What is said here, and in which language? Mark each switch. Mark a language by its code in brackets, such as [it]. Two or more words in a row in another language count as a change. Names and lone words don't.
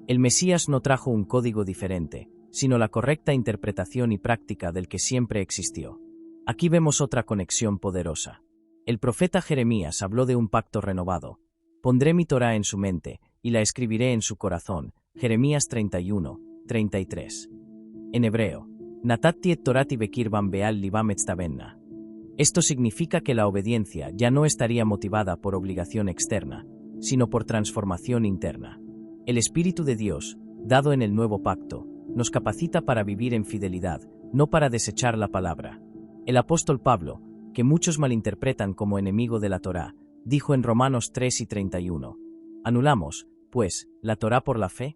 [es] El Mesías no trajo un código diferente, sino la correcta interpretación y práctica del que siempre existió. Aquí vemos otra conexión poderosa. El profeta Jeremías habló de un pacto renovado. Pondré mi Torá en su mente, y la escribiré en su corazón. Jeremías 31, 33. En hebreo, [he] נתתי את תורתי בקרבם ועל לבם אכתבנה. [es] Esto significa que la obediencia ya no estaría motivada por obligación externa, sino por transformación interna. El Espíritu de Dios, dado en el nuevo pacto, nos capacita para vivir en fidelidad, no para desechar la palabra. El apóstol Pablo, que muchos malinterpretan como enemigo de la Torá, dijo en Romanos 3 y 31, ¿anulamos, pues, la Torá por la fe?